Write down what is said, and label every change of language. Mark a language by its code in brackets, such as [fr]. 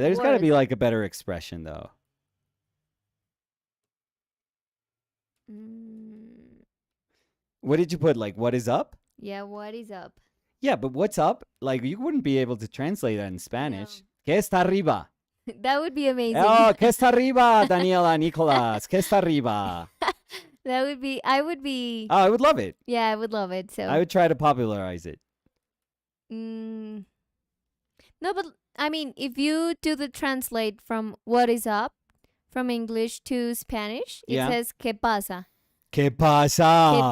[en] There's got to worse. be like a better expression, though. Mm, What did you put? Like, what is up? yeah, what is up? Yeah, but what's up? Like, you wouldn't be able to translate that in Spanish. No. [es] ¿Qué está arriba? [en] That would be amazing. [es] Oh, ¿qué está arriba, Daniela, Nicolas? ¿Qué está arriba? [en] That would be. I would be. Oh, I would love it. Yeah, I would love it. So. I would try to popularize it. No, but I mean, if you do the translate from what is up from English to Spanish, it Yeah. says [es] ¿Qué pasa? ¿Qué ¿Qué pasa?